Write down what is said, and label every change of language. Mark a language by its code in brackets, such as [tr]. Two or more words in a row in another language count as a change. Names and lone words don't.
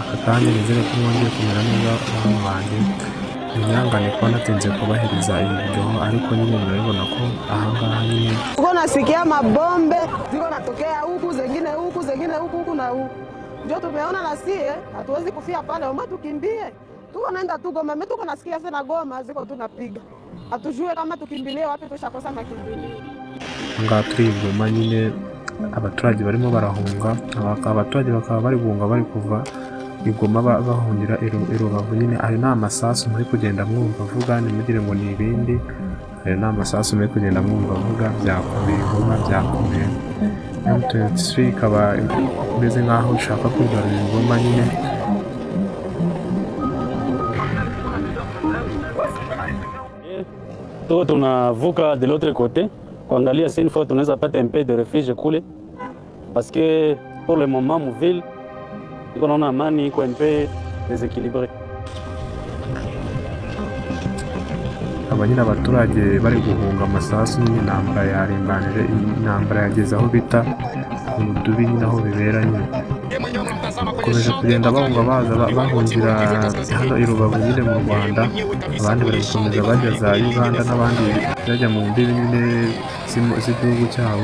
[rw] kandi nizere ko mwongeye kumera neza abantu banjye. Mwihangane kuba natinze kubahiriza iyi video, ariko nyine murabibona ko ahangaha nyine [sw] tuko nasikia mabombe ziko natokea huku zengine huku na huku, ndio tumeona na sie hatuwezi kufia pale, omba tukimbie. Tuko naenda tu Goma, mimi tuko nasikia sana Goma ziko tunapiga, hatujue kama tukimbilie wapi, tushakosa makimbilio. [rw] ahangaha turi Goma nyine abaturage barimo barahunga, abaturage bakaba bari guhunga bari kuva Goma bahungira i Rubavu. nyine ayo ni amasasu muri kugenda mwumva avuga, ntimugire ngo ni ibindi. Ayo ni amasasu muri kugenda mwumva avuga, byakomeye Goma, byakomeye. M23 ikaba imeze nk'aho ishaka kwigarurira Goma nyine. [sw] Tuko tunavuka [fr] de l'autre côté [sw] kuangalia [fr] si une fois [sw] tunaweza pata [fr] un peu de refuge [sw] kule, [fr] parce que pour le moment [sw] muville iko naona amani iko [fr] un peu déséquilibré. [rw] Aba nyine abaturage bari guhunga amasasu nyine, intambara yarimbanije, intambara yageze aho bita Urudubi nyine aho bibera nyine. Bakomeje kugenda bahunga baza bahungira hano i Rubavu nyine mu Rwanda, abandi bari gukomeza bajya za Uganda n'abandi bajya mu mbibi nyine z'igihugu cyabo.